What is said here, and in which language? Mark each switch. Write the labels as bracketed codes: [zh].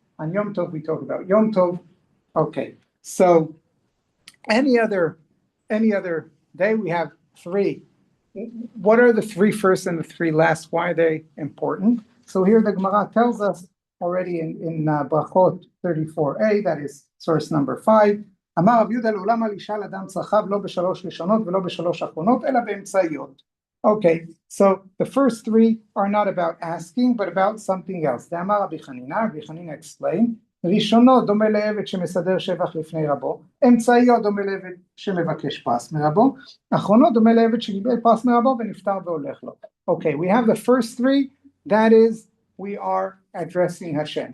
[en] On Yom Tov, we talk about Yom Tov. Okay, so any other day we have 3. What are the 3 first and the 3 last? Why are they important? So here the Gemara tells us already in Brachot 34a, that is source number 5. [he] אמר רב יהודה לעולם אל ישאל אדם צרכיו לא בשלוש ראשונות ולא בשלוש אחרונות אלא באמצעיות. [en] Okay, so the first 3 are not about asking, but about something else. [he] דאמר רבי חנינא, רבי חנינא explained, ראשונו דומה לעבד שמסדר שבח לפני רבו, אמצעיות דומה לעבד שמבקש פרס מרבו, אחרונו דומה לעבד שקיבל פרס מרבו ונפטר והולך לו. [en] Okay, we have the first 3, that is, we are addressing Hashem.